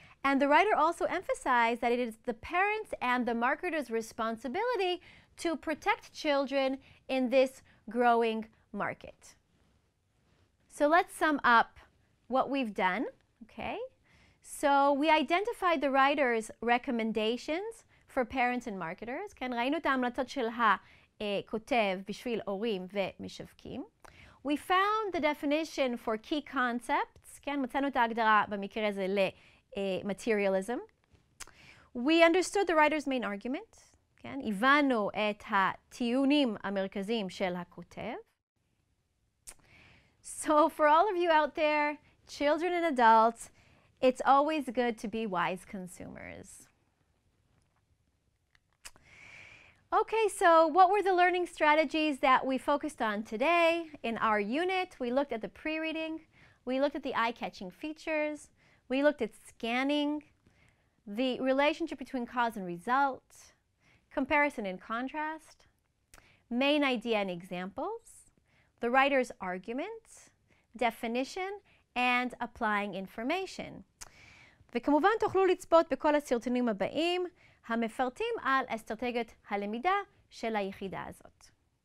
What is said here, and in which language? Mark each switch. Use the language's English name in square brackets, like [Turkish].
[English] And the writer also emphasized that it is the parents and the marketers' responsibility to protect children in this growing market. So let's sum up what we've done. Okay? So we identified the writer's recommendations for parents and marketers. [Hebrew] כן, ראינו את ההמלצות של הכותב בשביל הורים ומשווקים. [English] We found the definition for key concepts. [Hebrew] כן, מצאנו את ההגדרה במקרה הזה ל-materialism. [English] We understood the writer's main argument. [Hebrew] כן, הבנו את הטיעונים המרכזיים של הכותב. [English] So for all of you out there, children and adults, it's always good to be wise consumers. Okay, so what were the learning strategies that we focused on today? In our unit, we looked at the pre-reading, we looked at the eye-catching features, we looked at scanning, the relationship between cause and result, comparison and contrast, main idea and examples, the writer's argument, definition, and applying information. [Hebrew] וכמובן תוכלו לצפות בכל הסרטונים הבאים המפרטים על אסטרטגיית הלמידה של היחידה הזאת.